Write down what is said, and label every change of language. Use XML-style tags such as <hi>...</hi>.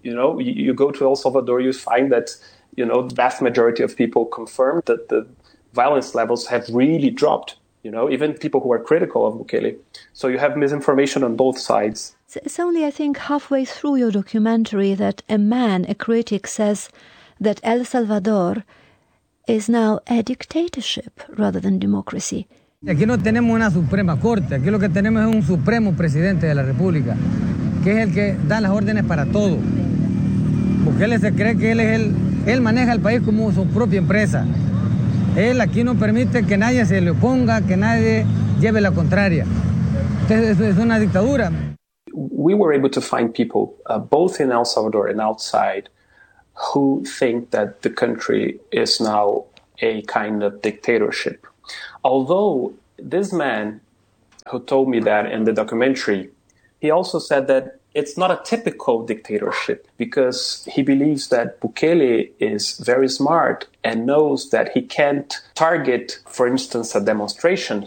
<en>You know, you go to El Salvador, you find that, you know, the vast majority of people confirm that the violence levels have really dropped, you know, even people who are critical of Bukele. So you have misinformation on both sides. It's only, I think, halfway through your documentary that a man, a critic, says that El Salvador is now a dictatorship rather than democracy.</en> <es>Aquí no tenemos una Suprema Corte, aquí lo que tenemos es un Supremo Presidente de la República, que es el que da las órdenes para todo. Porque él se cree que él es el, él maneja el país como su propia empresa. Él aquí no permite que nadie se le oponga, que nadie lleve la contraria. Entonces, es una dictadura.</es> <en>We were able to find people, both in El Salvador and outside, who think that the country is now a kind of dictatorship. Although this man who told me that in the documentary, he also said that it's not a typical dictatorship because he believes that Bukele is very smart and knows that he can't target, for instance, a demonstration.</en>